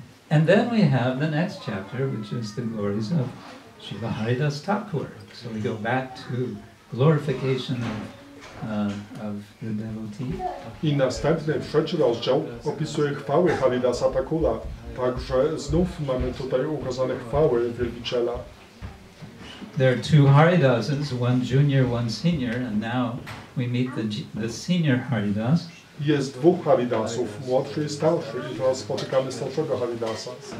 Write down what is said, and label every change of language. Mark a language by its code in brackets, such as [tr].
[en] And then we have the next chapter, which is the glories of Srila Haridas Thakur. So we go back to glorification of the devotee. [pl] I następny, trzeci rozdział opisuje chwały Haridasa Thakura. Także znów mamy tutaj ukazane chwały wielbiciela. [en] There are two Haridasas, one junior, one senior, and now we meet the senior Haridas. [pl] Jest dwóch Haridasów, młodszy i starszy, i teraz spotykamy starszego Haridasa.